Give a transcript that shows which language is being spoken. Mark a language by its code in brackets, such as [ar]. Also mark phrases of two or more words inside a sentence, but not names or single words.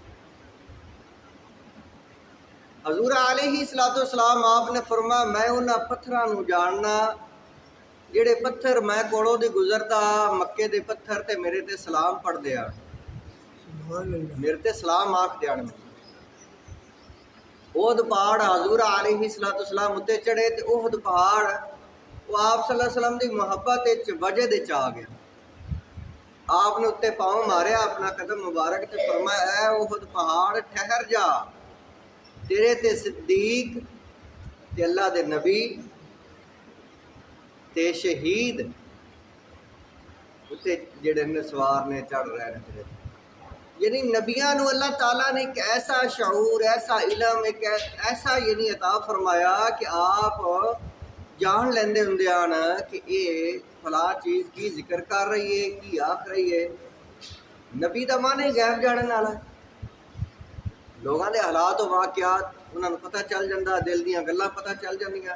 [pa] حضور علیہ السلام آپ نے فرمایا میں انہاں پتھراں نوں جاننا جیہڑے پتھر میں کولوں دی گزردا مکے دے پتھر تے میرے تے سلام پڑھدے آ، میرے تے سلام آکھ دین. احد پہاڑ حضور علیہ السلام اتے چڑھے تے احد پہاڑ وہ آپ [ar] صلى الله عليه وسلم [pa] دی محبت وچ وجد وچ آ گیا. آپ نے اتے پاؤں ماریا اپنا قدم مبارک تے فرمایا اے احد پہاڑ ٹھہر جا، تیرے تے صدیق تے اللہ دے نبی تے شہید اتے جیہڑے نے سوار نے [ur] چڑھ رہے ہیں [pa] تیرے. یعنی نبیاں نوں اللہ تعالیٰ نے اک ایسا شعور، ایسا علم، اک ایسا یعنی عطا فرمایا کہ آپ جان لیندے ہندے آن کہ [ur] یہ فلاں چیز کی ذکر کر رہی ہے, [pa] کی آکھ رہی ہے. نبی دا معنی غیب جانن والا, [ur] لوگوں کے حالات واقعات انہوں نے پتا چل جاتا, [pa] دل دیاں گلاں پتا چل جاندیاں.